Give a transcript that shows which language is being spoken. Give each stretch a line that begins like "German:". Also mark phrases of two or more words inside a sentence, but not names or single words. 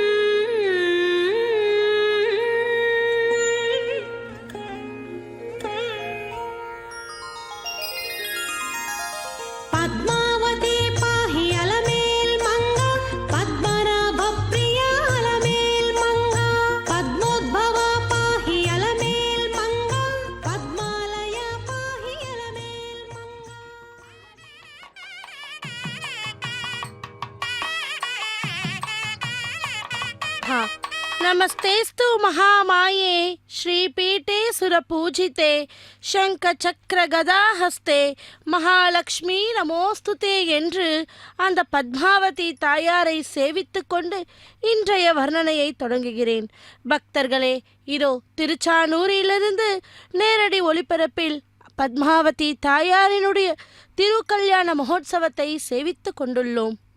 Sanskrit: पद्मावती पाहि अलमेल् मंगा पद्मनाभ प्रिया अलमेल् मंगा पद्मोद्भवा पाहि अलमेल् मंगा पद्मालया पाहि अलमेल् मंगा। नमस्तेस्तु महामाये श्रीपीठे सुरपूजिते शङ्खचक्र गदाहस्ते महालक्ष्मि नमोऽस्तुते
Tamil: என்று அந்த பத்மாவதி தாயாரை சேவித்துக் கொண்டு இன்றைய வர்ணனையை தொடங்குகிறேன். பக்தர்களே, இதோ திருச்சானூரிலிருந்து நேரடி ஒளிபரப்பில் பத்மாவதி தாயாரினுடைய திருக்கல்யாண மகோத்சவத்தை சேவித்துக் கொண்டுள்ளோம்.